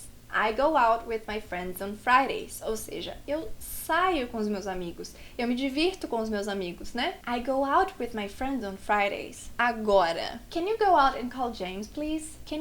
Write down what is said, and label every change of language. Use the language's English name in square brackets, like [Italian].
[English] I go out with my friends on Fridays. [Portuguese] Ou seja, eu saio com os meus amigos. Eu me divirto com os meus amigos, né? [English] I go out with my friends on Fridays. Agora, can you go out and call James, please?